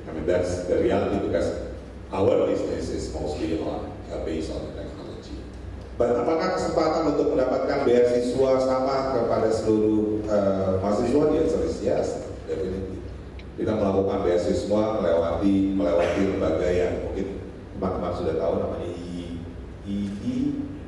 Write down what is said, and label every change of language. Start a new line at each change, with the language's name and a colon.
English: I mean, that's the reality because our business is mostly based on technology.
Indonesian: But apakah kesempatan untuk mendapatkan beasiswa sama kepada seluruh mahasiswa?
English: The answer is yes, definitely.
Indonesian: Kita melakukan beasiswa melewati lembaga yang mungkin teman-teman sudah tahu namanya IEM.